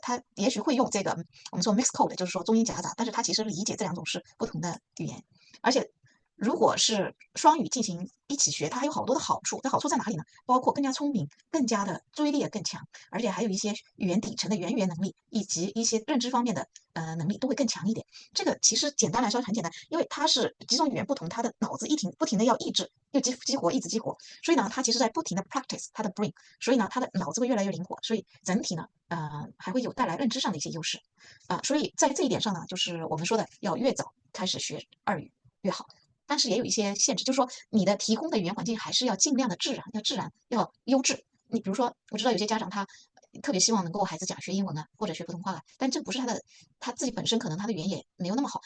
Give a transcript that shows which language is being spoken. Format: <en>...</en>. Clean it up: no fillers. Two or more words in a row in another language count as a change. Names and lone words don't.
<zh>他也許會用這個我們說</zh> <en>mixed code，</en> <zh>就是說中英夾雜，但是他其實理解這兩種是不同的語言，而且如果是雙語進行一起學，它還有好多的好處。這好處在哪裡呢？包括更加聰明，更加的注意力也更強，而且還有一些語言底層的語言能力，以及一些認知方面的能力都會更強一點。這個其實簡單來說很簡單，因為它是幾種語言不同，它的腦子不停的要抑制，又激活，一直激活，所以呢，它其實在不停的 practice 它的 brain，所以呢，它的腦子會越來越靈活，所以整體呢，還會有帶來認知上的一些優勢所以在這一點上呢，就是我們說的要越早開始學2語越好。但是也有一些限制，就是說你的提供的語言環境還是要盡量的自然，要優質。你比如說，我知道有些家長他特別希望能夠孩子講學英文或者學普通話但這不是他自己本身可能他的語言也沒有那麼好。</zh>